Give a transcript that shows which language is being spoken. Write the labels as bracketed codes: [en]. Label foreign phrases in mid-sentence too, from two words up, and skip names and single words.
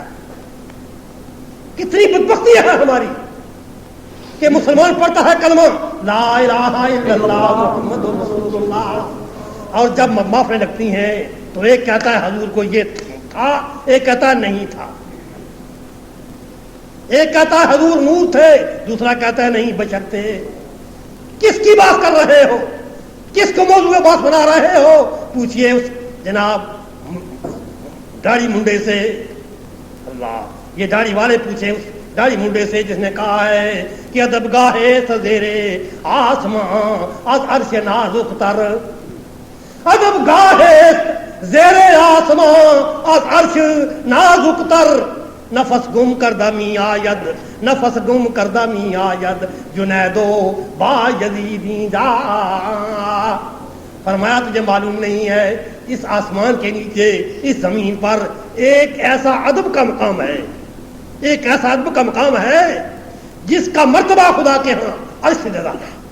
[ur] کتنی بدبختی ہے ہماری کہ مسلمان پڑھتا ہے کلمہ [ar] لا الہ الا اللہ محمد رسول اللہ [ur] اور جب محفلیں لگتی ہیں تو ایک کہتا ہے حضور کو یہ تھا, ایک کہتا ہے نہیں تھا, ایک کہتا ہے حضور نور تھے, دوسرا کہتا ہے نہیں بشر تھے. کس کی بات کر رہے ہو, کس کو موضوع بات بنا رہے ہو؟ پوچھئے اس جناب داڑھی منڈے سے. اللہ, یہ داڑھی والے پوچھیں اس داڑھی منڈے سے جس نے کہا ہے کہ [fa] ادب گاہے سزیرے آسمان از عرش نازک تر, ادب گاہے زیر آسمان از عرش نازک تر, نفس گم کردہ می آید, نفس گم کردہ می آید, جنیدو با یزیدی جا. [ur] فرمایا تجھے معلوم نہیں ہے اس آسمان کے نیچے اس زمین پر ایک ایسا ادب کا مقام ہے, ایک ایسا ادب کا مقام ہے جس کا مرتبہ خدا کے ہاں عرش سے زیادہ ہے.